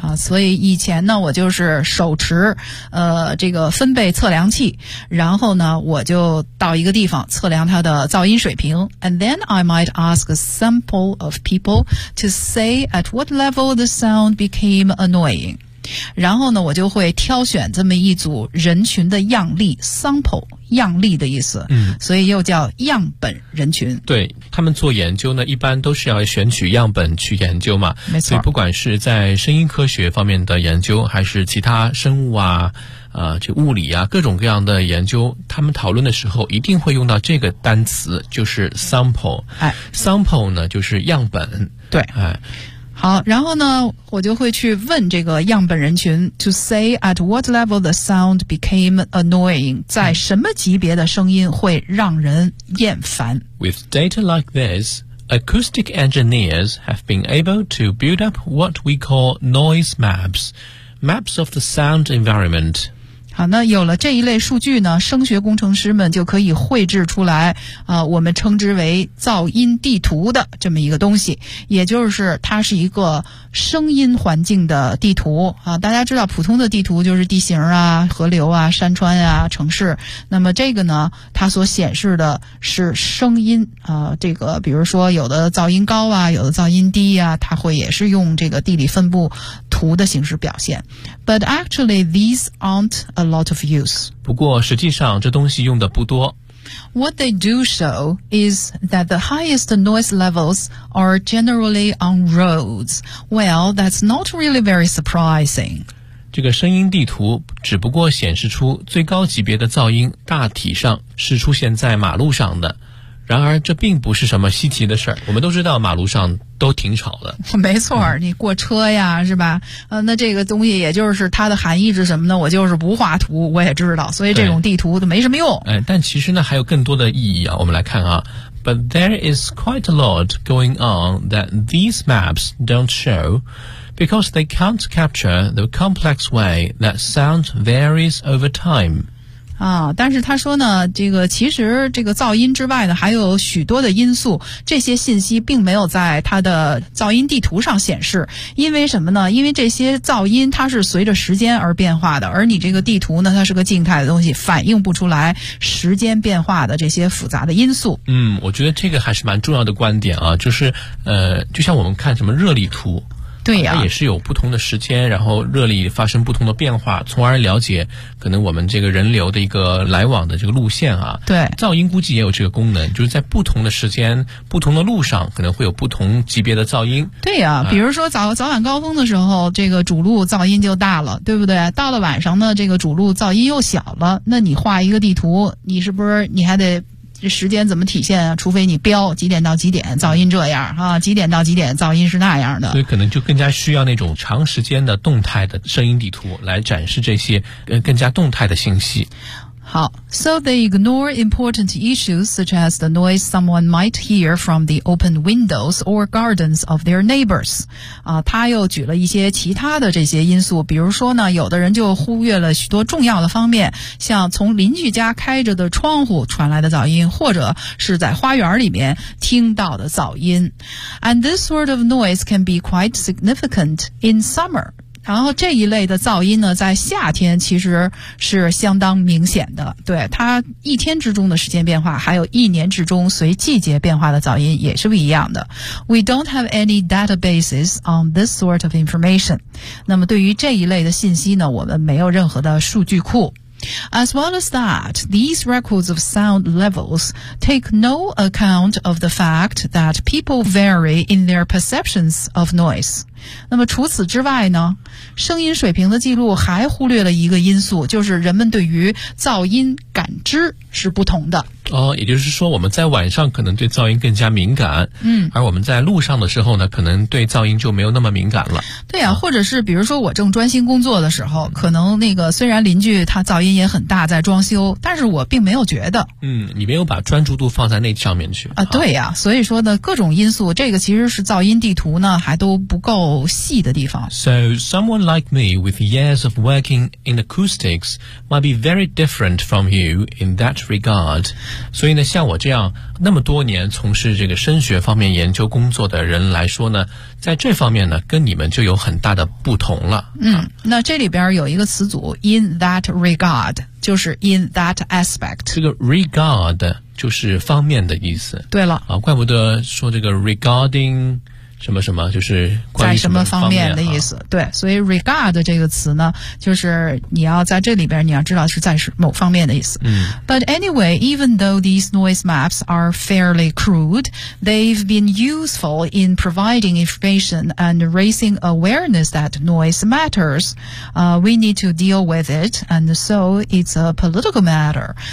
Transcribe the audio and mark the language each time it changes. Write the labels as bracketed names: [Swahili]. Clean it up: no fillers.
[Chinese] 所以以前呢，我就是手持这个分贝测量器，然后呢我就到一个地方测量它的噪音水平。 [English] And then I might ask a sample of people to say at what level the sound became annoying. [Chinese] 然后呢，我就会挑选这么一组人群的样例 sample 样例的意思，所以又叫样本人群。对，他们做研究呢，一般都是要选取样本去研究嘛，没错。所以不管是在声音科学方面的研究，还是其他生物啊，这物理啊，各种各样的研究，他们讨论的时候一定会用到这个单词，就是 sample。 sample 呢，就是样本。对，好，然后呢，我就会去问这个样本人群 [English] to say at what level the sound became annoying， [Chinese] 在什么级别的声音会让人厌烦。 [English] With data like this, acoustic engineers have been able to build up what we call noise maps, maps of the sound environment。 [Chinese] 好，那有了这一类数据呢，声学工程师们就可以绘制出来我们称之为噪音地图的这么一个东西，也就是它是一个声音环境的地图啊。大家知道普通的地图就是地形啊、河流啊、山川啊、城市，那么这个呢，它所显示的是声音这个比如说有的噪音高啊，有的噪音低啊，它会也是用这个地理分布图的形式表现。 [English] But actually these aren't a lot of use. [Chinese] 不过实际上这东西用的不多。 [English] What they do show is that the highest noise levels are generally on roads. Well, that's not really very surprising. [Chinese] 这个声音地图只不过显示出最高级别的噪音大体上是出现在马路上的，然而这并不是什么稀奇的事儿，我们都知道马路上都挺吵的。没错，你过车呀是吧，那这个东西也就是它的含义是什么呢，我就是不画图我也知道，所以这种地图都没什么用。但其实呢还有更多的意义啊，我们来看啊。 [English] But there is quite a lot going on that these maps don't show because they can't capture the complex way that sound varies over time. [Chinese] 但是他说呢，这个其实这个噪音之外呢还有许多的因素，这些信息并没有在他的噪音地图上显示。因为什么呢？因为这些噪音它是随着时间而变化的，而你这个地图呢它是个静态的东西，反映不出来时间变化的这些复杂的因素。我觉得这个还是蛮重要的观点啊，就是就像我们看什么热力图对呀、啊，它也是有不同的时间，然后热力发生不同的变化，从而了解可能我们这个人流的一个来往的这个路线啊。对，噪音估计也有这个功能，就是在不同的时间、不同的路上，可能会有不同级别的噪音。对呀、啊，比如说早晚高峰的时候，这个主路噪音就大了，对不对？到了晚上呢，这个主路噪音又小了。那你画一个地图，你是不是你还得？这时间怎么体现啊？除非你标几点到几点噪音这样啊，几点到几点噪音是那样的，所以可能就更加需要那种长时间的动态的声音地图来展示这些更加动态的信息。 [English] 好， So they ignore important issues such as the noise someone might hear from the open windows or gardens of their neighbors. [Chinese] 啊，他又举了一些其他的这些因素，比如说呢，有的人就忽略了许多重要的方面，像从邻居家开着的窗户传来的噪音，或者是在花园里面听到的噪音。 [English] And this sort of noise can be quite significant in summer. [Chinese] 然后这一类的噪音呢，在夏天其实是相当明显的。对，它一天之中的时间变化，还有一年之中随季节变化的噪音也是不一样的。 [English] We don't have any databases on this sort of information. [Chinese] 那么对于这一类的信息呢，我们没有任何的数据库。 [English] As well as that, these records of sound levels take no account of the fact that people vary in their perceptions of noise. [Chinese] 那么除此之外呢，声音水平的记录还忽略了一个因素，就是人们对于噪音感知是不同的。哦，也就是说我们在晚上可能对噪音更加敏感，嗯，而我们在路上的时候呢，可能对噪音就没有那么敏感了。对啊，或者是比如说我正专心工作的时候，可能那个虽然邻居他噪音也很大在装修，但是我并没有觉得。嗯，你没有把专注度放在那上面去啊。对啊，所以说呢，各种因素，这个其实是噪音地图呢还都不够细的地方。 [English] So someone like me with years of working in acoustics might be very different from you in that regard。 [Chinese] 所以呢，像我这样那么多年从事这个声学方面研究工作的人来说呢，在这方面呢跟你们就有很大的不同了。嗯，那这里边有一个词组 [English] in that regard， [Chinese] 就是 [English] in that aspect。 [Chinese] 这个 regard 就是方面的意思。对了啊，怪不得说这个 regarding什么什么，就是关于什么方面的意思。对，所以 regard 这个词呢，就是你要在这里边你要知道是在某方面的意思。嗯。 [English] But anyway, even though these noise maps are fairly crude, they've been useful in providing information and raising awareness that noise matters. We need to deal with it, and so it's a political matter.